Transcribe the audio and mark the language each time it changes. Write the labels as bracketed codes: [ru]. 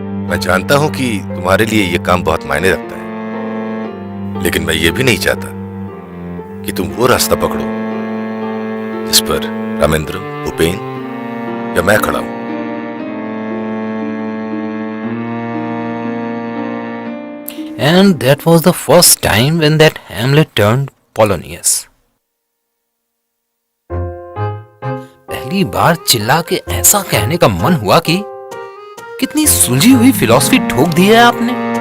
[hi] मैं जानता हूं कि तुम्हारे लिए यह काम बहुत मायने रखता है, लेकिन मैं ये भी नहीं चाहता कि तुम वो रास्ता पकड़ो जिस पर रामेंद्र, भूपेन या मैं खड़ा हूं। [en] And that was the first time when that Hamlet turned Polonius. [hi] पहली बार चिल्ला के ऐसा कहने का मन हुआ कि कितनी सुलझी हुई फिलॉसफी ठोक दी है आपने।